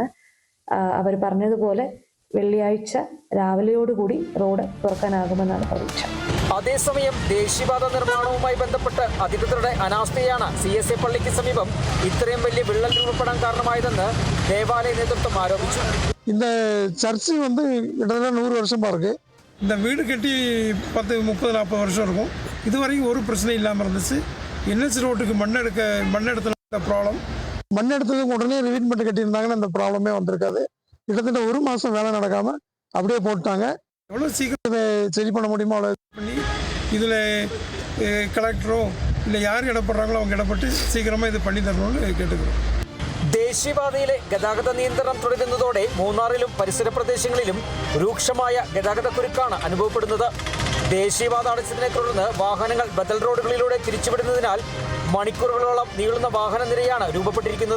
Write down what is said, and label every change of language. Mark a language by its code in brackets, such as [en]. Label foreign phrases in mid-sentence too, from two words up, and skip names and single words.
[ml] അവർ പറഞ്ഞതുപോലെ വെള്ളിയാഴ്ച രാവിലെയോടുകൂടി റോഡ് തുറക്കാനാകുമെന്നാണ് പ്രതീക്ഷ. അതേസമയം ദേശീയപാത നിർമ്മാണവുമായി ബന്ധപ്പെട്ട് അധികൃതരുടെ അനാസ്ഥയാണ് CSI പള്ളിക്ക് സമീപം ഇത്രയും വലിയ വിള്ളൽ രൂപപ്പെടാൻ കാരണമായതെന്ന് ദേവാലയ നേതൃത്വം ആരോപിച്ചു. [ta] இந்த சர்ச்சு கிட்டத்தட்ட 100 வருஷமா இருக்கு. இந்த வீடு கட்டி 10, 30, 40 வருஷம் இருக்கும். இதுவரைக்கும் ஒரு பிரச்சனை இல்லாமல் இருந்துச்சு. NH ரோட்டுக்கு மண்ணெடுத்த ப்ராப்ளம், மண்ணெடுத்ததுக்கு உடனே ரிவீட் பண்ணி கட்டியிருந்தாங்கன்னா இந்த ப்ராப்ளமே வந்திருக்காது. கிட்டத்தட்ட 1 மாதம் வேலை நடக்காம அப்படியே போட்டாங்க. எவ்வளோ சீக்கிரம் இதை சரி பண்ண முடியுமோ அவ்வளோ பண்ணி இதில் கலெக்டரோ இல்லை யார் இடப்படுறாங்களோ அவங்க இடப்பட்டு சீக்கிரமாக இது பண்ணி தரணும்னு கேட்டுக்கிறோம். [ml] ദേശീയപാതയിലെ ഗതാഗത നിയന്ത്രണം തുടരുന്നതോടെ മൂന്നാറിലും പരിസര പ്രദേശങ്ങളിലും രൂക്ഷമായ ഗതാഗതക്കുരുക്കാണ് അനുഭവപ്പെടുന്നത്. ദേശീയപാത അടച്ചതിനെ തുടർന്ന് വാഹനങ്ങൾ ബദൽ റോഡുകളിലൂടെ തിരിച്ചുവിടുന്നതിനാൽ മണിക്കൂറുകളോളം നീളുന്ന വാഹന നിരയാണ് രൂപപ്പെട്ടിരിക്കുന്നത്.